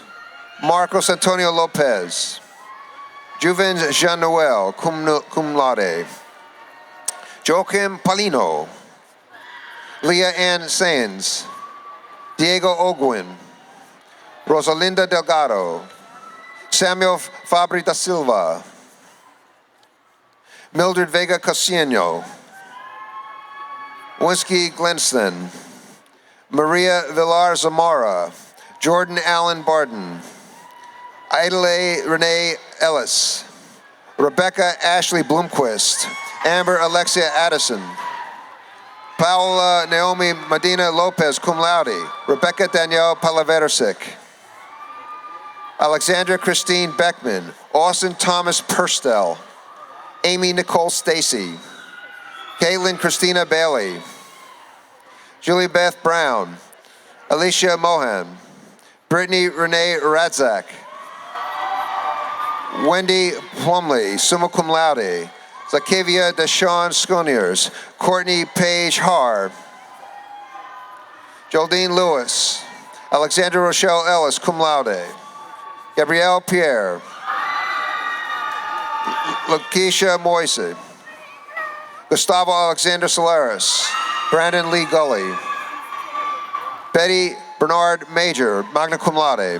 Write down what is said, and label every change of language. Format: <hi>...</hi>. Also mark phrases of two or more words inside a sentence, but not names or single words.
<en>Marcos Antonio Lopez. Juvens Jean Noel,</en> <la>cum laude.</la> <en>Joachim Palino. Leah Ann Sands. Diego Ogwin. Rosalinda Delgado. Samuel Fabri da Silva. Mildred Vega Casiano. Winsky Glenston. Maria Villar Zamora. Jordan Allen Barden. Idale Renee Ellis. Rebecca Ashley Bloomquist. Amber Alexia Addison. Paola Naomi Medina Lopez,</en> <la>cum laude.</la> <en>Rebecca Danielle Palaversik. Alexandra Christine Beckman. Austin Thomas Purstel. Amy Nicole Stacy. Caitlin Christina Bailey. Julie Beth Brown. Alicia Mohan. Brittany Renee Radzak. Wendy Plumley,</en> <la>summa cum laude.</la> <en>Zachavia Deshawn Sconiers, Courtney Page Har, Geraldine Lewis, Alexandra Rochelle Ellis,</en> <la>cum laude.</la> <en>Gabrielle Pierre, Lakeisha Moise, Gustavo Alexander Solaris, Brandon Lee Gully, Betty Bernard Major,</en> <la>magna cum laude.</la>